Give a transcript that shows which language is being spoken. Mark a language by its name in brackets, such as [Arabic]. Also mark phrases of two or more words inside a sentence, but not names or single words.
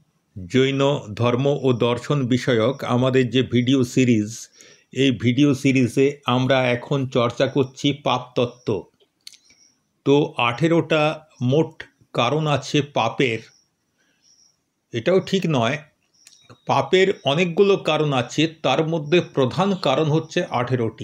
[Bangla] জৈন ধর্ম আর দর্শন বিষয়ক আমাদের যে ভিডিও সিরিজ এই ভিডিও সিরিজে আমরা এখন চর্চা করছি পাপ তত্ত্ব। তো 18টা মোট কারণ আছে পাপের। এটাও ঠিক নয়, পাপের অনেকগুলো কারণ আছে, তার মধ্যে প্রধান কারণ হচ্ছে 18টি।